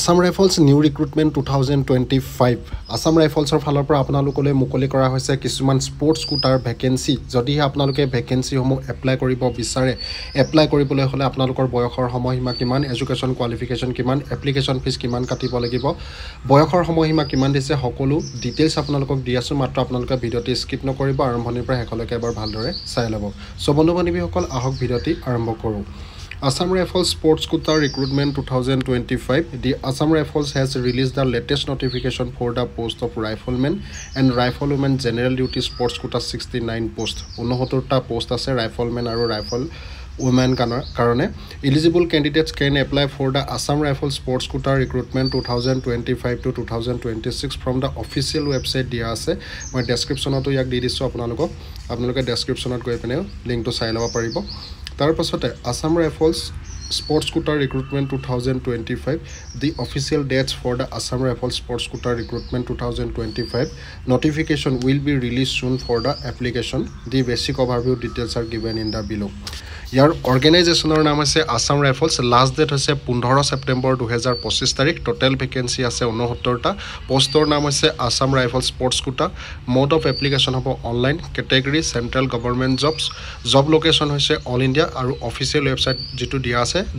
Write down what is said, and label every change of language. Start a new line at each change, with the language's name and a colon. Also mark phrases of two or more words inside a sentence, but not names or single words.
Assamese: Assam Rifles New Recruitment 2025 Assam Riflesৰ ফালৰ পৰা আপোনালোকলৈ মুকলি কৰা হৈছে কিছুমান
English: sports quota vacancy
Assamese: যদিহে আপোনালোকে ভ্যাকেন্সি সমূহ এপ্লাই কৰিব বিচাৰে এপ্লাই কৰিবলৈ হলে আপোনালোকৰ বয়সৰ সময়সীমা কিমান
English: education qualification
Assamese: কিমান
English: application fees
Assamese: কিমান কাটিব লাগিব বয়সৰ সময়সীমা কিমান দিছে সকলো ডিটেইলছ আপোনালোকক দি আছো মাত্ৰ আপোনালোকে ভিডিঅটি স্কিপ নকৰিব আৰম্ভণিৰ পৰা শেষলৈকে এবাৰ ভালদৰে চাই ল'ব সো বন্ধু-বান্ধৱীসকল আহক ভিডিঅটি আৰম্ভ কৰোঁ
English: Assam Rifles Sports Quota Recruitment 2025 The Assam Rifles has released the latest notification for the post of Rifleman and Riflewoman General Duty Sports Quota 69 post
Assamese: 69টা post আছে Rifleman আৰু Riflewoman কাৰণে
English: eligible candidates can apply for the Assam Rifles Sports Quota Recruitment 2025 to 2026 from the official website
Assamese: দিয়া আছে মই ডেসক্ৰিপচনতো ইয়াক দি দিছো আপোনালোকে ডেসক্ৰিপচনত গৈ পিনে লিংকটো চাই ল'ব পাৰিব তাৰ পাছতে Assam Rifles Sports Quota Recruitment 2025
English: the official dates for the Assam Rifles Sports Quota Recruitment 2025 notification will be released soon for the application the basic overview details are given in the below
Assamese: ইয়াৰ অৰ্গানাইজেশ্যনৰ নাম আছে Assam Rifles
English: last date
Assamese: হৈছে 15 সেপ্টেম্বৰ 2025 তাৰিখ
English: total vacancy
Assamese: আছে 69টা পোষ্টৰ নাম হৈছে Assam Rifles Sports Quota
English: mode of application
Assamese: হ'ব অনলাইন
English: category central government jobs job location
Assamese: হৈছে
English: all India
Assamese: আৰু
English: official website
Assamese: যেটো দিয়া আছে